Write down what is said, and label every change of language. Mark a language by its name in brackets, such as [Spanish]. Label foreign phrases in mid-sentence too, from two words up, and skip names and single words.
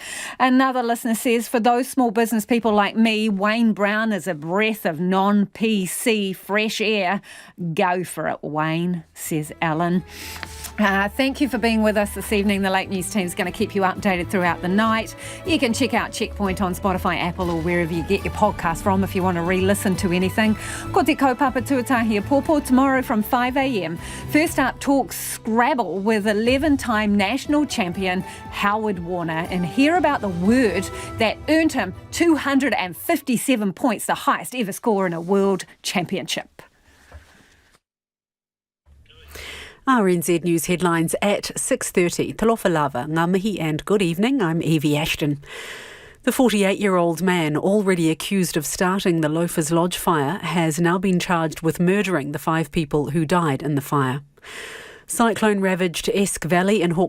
[English] Another listener says, for those small business people like me, Wayne Brown is a breath of non-PC fresh air. Go for it, Wayne, says Alan. Thank you for being with us this evening. The Late News team is going to keep you updated throughout the night. You can check out Checkpoint on Spotify, Apple or or wherever you get your podcast from if you want to re-listen to anything. [Māori] Ko te kaupapa tuatahi a pōpō [English] tomorrow from 5 a.m. First up, talk Scrabble with 11-time national champion Howard Warner, and hear about the word that earned him 257 points, the highest ever score in a world championship. RNZ News headlines at 6:30. [Samoan] Talofa lava, [Māori] ngā mihi [English] and good evening. I'm Evie Ashton. The 48-year-old man, already accused of starting the Loafers Lodge fire, has now been charged with murdering the 5 people who died in the fire. Cyclone-ravaged Esk Valley in Hawke's